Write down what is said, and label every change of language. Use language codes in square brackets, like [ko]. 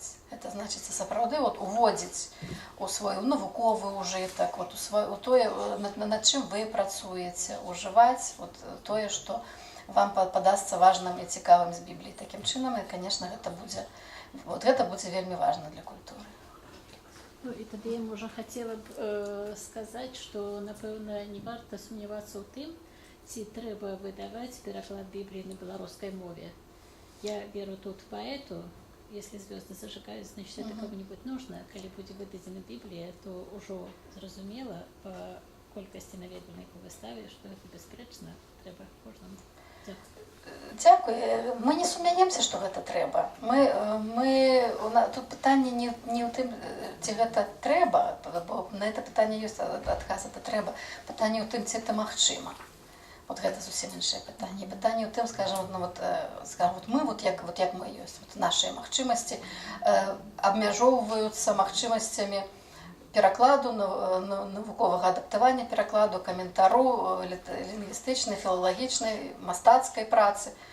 [be] Это значыць, сапраўды уводзіць у свой навуковы ўжытак, у тое, над чым вы працуеце, ужываць тое, што вам падасца важным і цікавым з Бібліі. Такім чынам, і, конечно, гэта будзе вельмі важна для культуры. Ну і тады я, можа, хацела б сказаць, што, напэўна, не варта сумнявацца ў тым, ці трэба выдаваць пераклад Бібліі на беларускай мове. [ru] Я веру тут поэту, если звезды зажигают, значит, это кому-нибудь нужно. [be] Коли будет выдадена Библия, то уже зразумела по колькости наведвальных у выставе, что это беспрэчна, трэба кожнаму. Дякую. Мы не сумняемся, што гэта трэба. Мы тут пытанне не ў тым, ці гэта трэба, бо на это пытанне ёсць адказ, это трэба. Пытанне ў тым, ці это магчыма. Вот гэта зусім іншае пытанне. Пытанне ў тым, скажем, мы, як мы ёсць, нашыя магчымасці абмяжоўваюцца магчымасцямі перакладу, навуковага адаптавання перакладу, каментару, лінгвістычнай, філалагічнай, мастацкай працы.